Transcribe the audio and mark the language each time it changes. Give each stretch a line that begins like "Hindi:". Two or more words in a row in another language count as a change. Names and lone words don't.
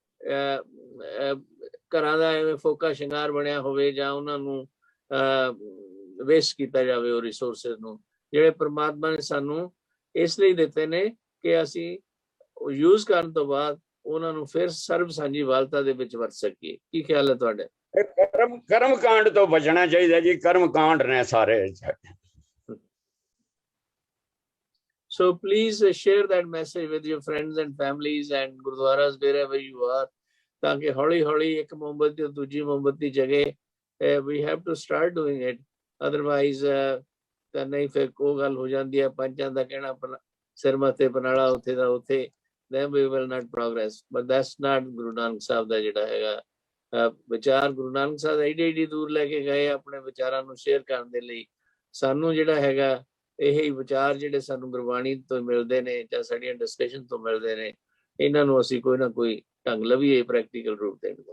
Punjabi: ਘਰਾਂ ਦਾ ਐਵੇਂ ਫੋਕਾ ਸ਼ਿੰਗਾਰ ਬਣਿਆ ਹੋਵੇ ਜਾਂ ਉਹਨਾਂ ਨੂੰ ਵੇਸਟ ਕੀਤਾ ਜਾਵੇ ਉਹ ਰਿਸੋਰਸਿਸ ਨੂੰ ਜਿਹੜੇ ਪ੍ਰਮਾਤਮਾ ਨੇ ਸਾਨੂੰ ਇਸ ਲਈ ਦਿੱਤੇ ਨੇ ਕਿ ਅਸੀਂ ਯੂਜ਼ ਕਰਨ ਤੋਂ ਬਾਅਦ ਉਹਨਾਂ ਨੂੰ ਫਿਰ ਸਰਬ ਸਾਂਝੀ ਵਾਲਤਾ ਦੇ ਵਿੱਚ ਵਰਤ ਸਕੀਏ। ਕੀ ਖਿਆਲ ਹੈ ਤੁਹਾਡਾ? ਕਰਮ ਕਾਂਡ ਤੋਂ ਬਚਣਾ ਚਾਹੀਦਾ ਜੀ, ਕਰਮ ਕਾਂਡ ਨੇ ਸਾਰੇ।
English: So please share that message with your friends and families and gurdwaras wherever you are,
Punjabi: ਤਾਂ ਕਿ ਹੌਲੀ ਹੌਲੀ ਇੱਕ ਮੋਮਬੱਤੀ ਦੂਜੀ ਮੋਮਬੱਤੀ ਜਗੇ।
English: we have to start doing it, otherwise
Punjabi: ਤਾਂ ਨਹੀਂ ਫਿਰ ਉਹ ਗੱਲ ਹੋ ਜਾਂਦੀ ਹੈ ਪੰਚਾਂ ਦਾ ਕਹਿਣਾ ਸਿਰ ਮੱਥੇ ਪਨਾਲਾ ਉੱਥੇ ਦਾ ਉੱਥੇ,
English: then we will not progress, but that's not
Punjabi: ਗੁਰੂ ਨਾਨਕ ਸਾਹਿਬ ਦਾ ਜਿਹੜਾ ਹੈਗਾ ਵਿਚਾਰ। ਗੁਰੂ ਨਾਨਕ ਸਾਹਿਬ ਏਡੀ ਦੂਰ ਲੈ ਕੇ ਗਏ ਆਪਣੇ ਵਿਚਾਰਾਂ ਨੂੰ ਸ਼ੇਅਰ ਕਰਨ ਦੇ ਲਈ। ਸਾਨੂੰ ਜਿਹੜਾ ਹੈਗਾ ਇਹ ਵਿਚਾਰ ਜਿਹੜੇ ਸਾਨੂੰ ਗੁਰਬਾਣੀ ਤੋਂ ਮਿਲਦੇ ਨੇ ਜਾਂ ਸਾਡੀਆਂ ਡਿਸਕਸ਼ਨ ਤੋਂ ਮਿਲਦੇ ਨੇ, ਇਹਨਾਂ ਨੂੰ ਅਸੀਂ ਕੋਈ ਨਾ ਕੋਈ ਢੰਗ ਲਵੀਏ ਪ੍ਰੈਕਟੀਕਲ ਰੂਪ ਦੇਣ ਦਾ।